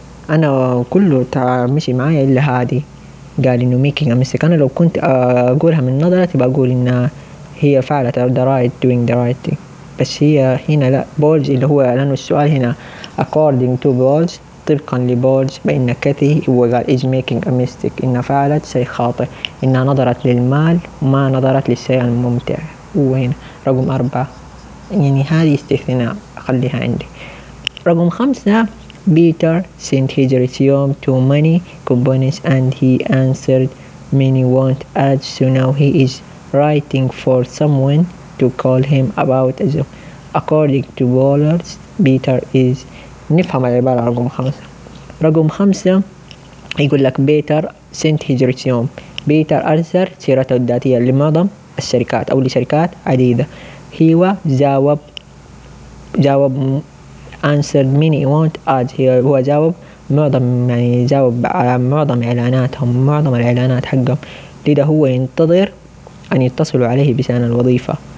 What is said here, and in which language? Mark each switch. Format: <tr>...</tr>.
<ar>أنا كله مشي معايا إلا هذه قال إنه making a mistake. أنا لو كنت أقولها من نظرة بقول إنها هي فعلت the right</ar> <en>doing the right thing،</en> <ar>بس هي هنا لا بولز اللي هو لأنه السؤال هنا</ar> <en>according to</en> <ar>بولز طبقا لبولز بأن كاثي هو قال</ar> <en>is making a mistake</en> <ar>إنها فعلت شيء خاطئ، إنها نظرت للمال ما نظرت للشيء الممتع. وهنا رقم 4 يعني هذه استثناء أخليها عندي.</ar> <en>رقم 5 Peter sent his resume to many companies and he answered many want ads, so now he is writing for someone to call him about a job. According to Bowlers, Peter is</en> <ar>نفهم العبارة رقم 5. رقم 5 يقول لك</ar> <en>Peter sent his resume.</en> <ar>Peter أرسل سيرته الذاتية لمعظم الشركات أو لشركات عديدة. هو جاوب</ar> <en>answered many want ads،</en> <ar>هو جاوب معظم يعني جاوب على معظم إعلاناتهم معظم الإعلانات حقهم، لذا هو ينتظر أن يتصلوا عليه بشأن الوظيفة.</ar>